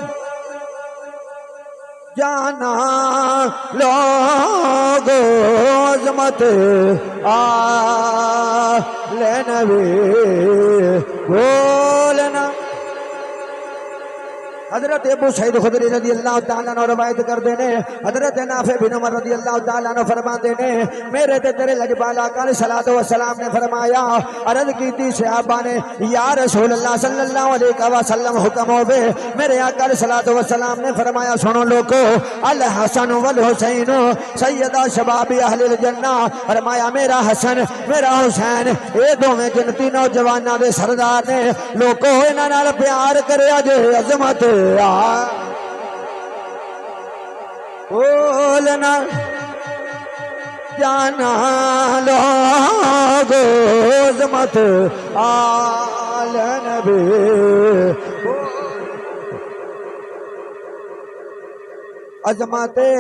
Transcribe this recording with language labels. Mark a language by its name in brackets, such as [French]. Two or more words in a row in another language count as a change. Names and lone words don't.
[Punjabi] ਜਾਣਾ ਲੋਗ ਅਜ਼ਮਤ ਆਲੇ ਨਬੀ ਬੋਲਣਾ ਹਜ਼ਰਤ ਅਬੂ ਸਈਦ ਖੁਦਰੀ [Arabic] رضي الله تعالى عنه [Punjabi] ਰਵਾਇਤ ਕਰਤੇ ਨੇ ਹਜ਼ਰਤ ਨਾਫੇ ਬਿਨ ਉਮਰ [Arabic] رضي الله تعالى عنه [Punjabi] ਫਰਮਾਤੇ ਨੇ ਮੇਰੇ ਤੇ ਤੇਰੇ ਲਜਪਾਲਾ ਕਾ [Arabic] صلاة و سلام [Punjabi] ਨੇ ਫਰਮਾਇਆ ਅਰਜ਼ ਕੀਤੀ ਸਹਾਬਾ ਨੇ [Arabic] يا رسول الله صلى الله عليه وسلم [Punjabi] ਹੁਕਮ ਹੋਵੇ ਮੇਰੇ ਆਕਾ [Arabic] صلاة و سلام [Punjabi] ਨੇ ਫਰਮਾਇਆ ਸੁਣੋ ਲੋਗੋ [Arabic] الحسن والحسين سيدا شباب أهل الجنة [Punjabi] ਫਰਮਾਇਆ ਮੇਰਾ ਹਸਨ ਮੇਰਾ ਹੁਸੈਨ ਯੇ ਦੋਵੇਂ ਜੰਨਤੀ ਨੌਜਵਾਨਾਂ ਦੇ ਸਰਦਾਰ ਨੇ ਲੋਗੋ ਇਨ੍ਹਾਂ ਨਾਲ ਪਿਆਰ ਕਰਿਆ ਜੇ ਅਜ਼ਮਤ बोलना जाना लोग अज़मत आले नबी अज़मत